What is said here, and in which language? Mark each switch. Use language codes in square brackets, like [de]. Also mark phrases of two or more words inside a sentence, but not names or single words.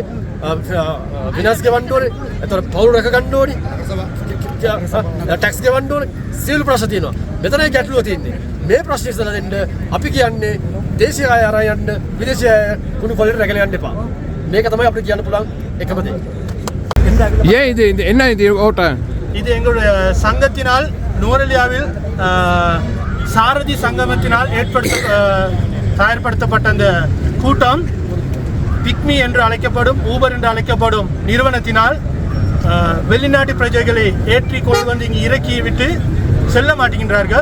[si] විනාශ ගෙවන්න ඕනේ. එතකොට පවුල් රැක ගන්න ඕනේ. ටැක්ස් ගෙවන්න ඕනේ. සියලු ප්‍රශ්න තියෙනවා. මෙතනයි ගැටලුව තියෙන්නේ. මේ ප්‍රශ්නේ ඉස්සරහ දෙන්න අපි කියන්නේ දේශීය අය අරන් යන්න විදේශීය කුණු කොල්ලට රැගෙන යන්න එපා. මේක තමයි අපිට කියන්න පුළුවන් එකම දේ. [ta] இது என்ன இது ஓட்ட இது எங்களுடைய சங்கத்தினால் நுவரெலியாவில் சாரதி சங்கமத்தினால் தயார்படுத்தப்பட்ட அந்த கூட்டம் பிக்மி என்று அழைக்கப்படும் ஊபர் என்று அழைக்கப்படும் நிறுவனத்தினால் வெளிநாட்டு பிரஜைகளை ஏற்றி கொண்டு வந்து இங்கு இறக்கி விட்டு செல்ல மாட்டேங்கின்றார்கள்.